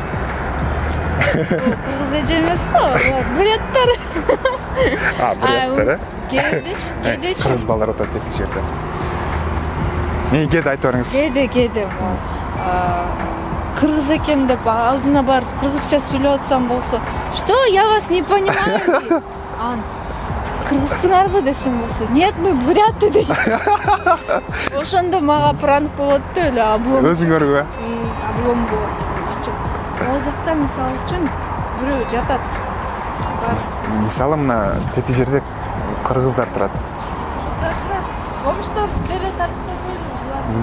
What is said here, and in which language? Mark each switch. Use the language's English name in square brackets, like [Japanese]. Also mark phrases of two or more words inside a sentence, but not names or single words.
[Kyrgyz] Кыргыз эже эмес го, булар буряттар. Буряттар, Кээдечи. Кыргыз балдар отурат эки жерде. Кээде айтып бериңиз. Кээде. Кыргыз экен деп алдына барып кыргызча сүйлөп атсам болсо, [Russian] что я вас не понимаю дейт. [Kyrgyz] Кыргызсыңарбы десем болсо, [Russian] нет, мы буряты дейт. [Kyrgyz] Ошондо мага пранк болот да эле облом. Өзүңөргө. Облом болот. Ал жакта мисалы үчүн бирөө жатат. Мисалы мына тети жерде кыргыздар турат. Комуштор деле тартып койдуңуз.